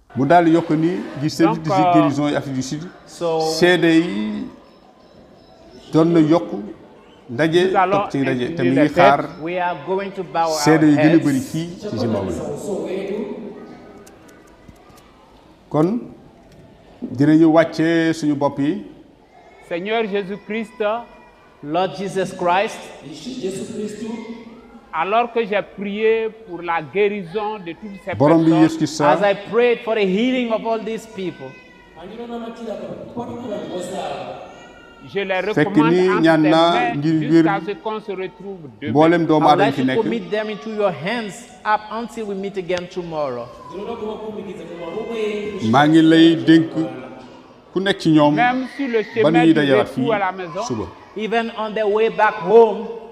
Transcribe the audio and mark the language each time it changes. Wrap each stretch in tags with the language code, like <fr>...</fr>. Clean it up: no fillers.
<wo>Donc, ndaje tok ci ndaje te mi ngi xaar seede yi gën a bëri fii ci Zimbabwe kon dinañu wàcce suñu bopp yi.</wo> <fr>Seigneur Jésus-Christ,</fr> <en>Lord Jesus Christ,</en> <fr>alors que j'ai prié pour la guérison de toutes ces personnes,</fr> <en>as I prayed for the healing of all these people,</en> <fr>je les recommande entre tes mains jusqu'à ce qu'on se retrouve demain.</fr> <en>I would like to commit them into your hands up until we meet again tomorrow.</en> <wo>maa ngi lay dénk ku nekk ci ñoom</wo> <fr>même sur le chemin du retour à la maison,</fr> <wo>suba.</wo> <en>Even on their way back home,</en>